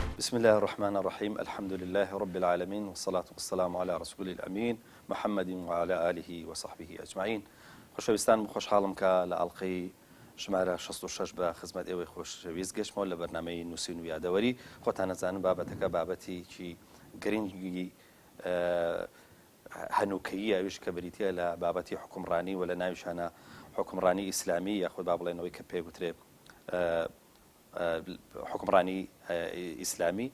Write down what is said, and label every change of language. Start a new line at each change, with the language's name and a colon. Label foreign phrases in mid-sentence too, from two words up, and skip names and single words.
Arabic: بسم الله الرحمن الرحيم الحمد لله رب العالمين والصلاة والسلام على رسول الأمين محمد وعلى آله وصحبه أجمعين.
Central Kurdish: خۆشەویستان خۆشحاڵم کە لە ئەڵقەی ژمارە 66 بە خزمەت ئێوەی خۆشەویست گەشتمەوە لە بەرنامەی نووسین و یادەوەری. خۆتان نەزانن بابەتەکە بابەتێکی گرنگی هەنووکەیی ئەویش کە بریتە لە بابەتی حکومڕانی و لە ناویشانە حکومڕانی ئیسلامی یاخود با بڵێنەوەی کە پێگوترێ حکومڕانی ئیسلامی.